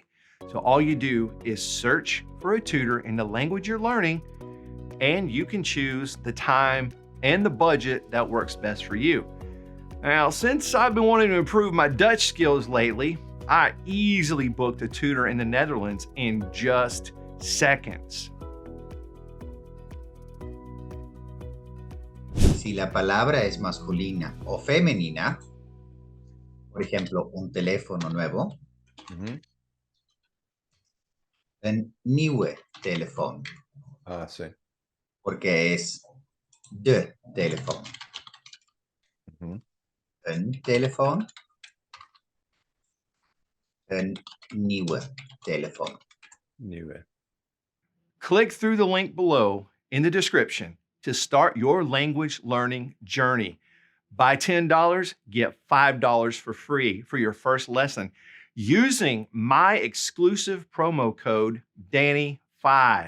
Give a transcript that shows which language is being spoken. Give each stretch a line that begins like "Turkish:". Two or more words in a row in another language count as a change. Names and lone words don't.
English: So all you do is search for a tutor in the language you're learning, and you can choose the time and the budget that works best for you. Now, since I've been wanting to improve my Dutch skills lately, I easily booked a tutor in the Netherlands in just seconds.
Spanish: Si la palabra es masculina o femenina, por ejemplo, un teléfono nuevo,
Dutch: een nieuwe telefoon.
Spanish: Sí. Porque es
Dutch: de telefoon. Een telefoon, een nieuwe telefoon. Nieuwe.
English: Click through the link below in the description to start your language learning journey. Buy $10, get $5 for free for your first lesson using my exclusive promo code Danny5.